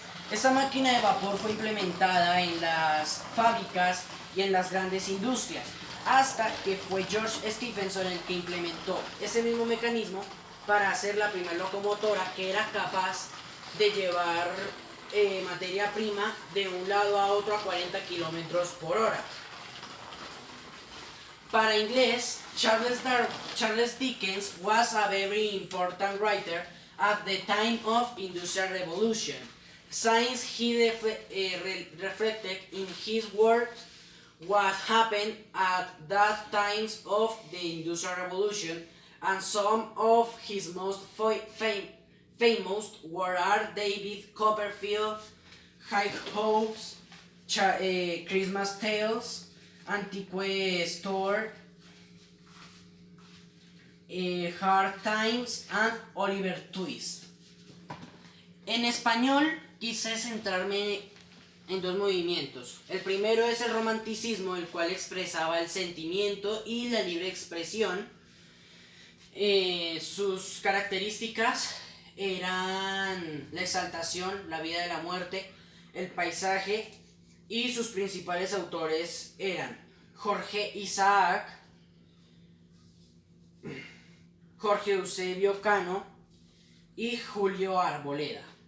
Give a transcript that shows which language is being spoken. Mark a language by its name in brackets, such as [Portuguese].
[Spanish] Esta máquina de vapor fue implementada en las fábricas y en las grandes industrias, hasta que fue George Stephenson el que implementó ese mismo mecanismo para hacer la primera locomotora que era capaz de llevar materia prima de un lado a otro a 40 kilómetros por hora. Para inglés, [English] Charles Dickens was a very important writer at the time of Industrial Revolution, since he reflected in his works what happened at that times of the Industrial Revolution, and some of his most famous were David Copperfield, High Hopes, Christmas Tales, Antique Store, Hard Times and Oliver Twist. [Spanish] En español quise centrarme en dos movimientos. El primero es el romanticismo, el cual expresaba el sentimiento y la libre expresión. Sus características eran la exaltación, la vida de la muerte, el paisaje, y sus principales autores eran Jorge Isaac, Jorge Eusebio Cano y Julio Arboleda.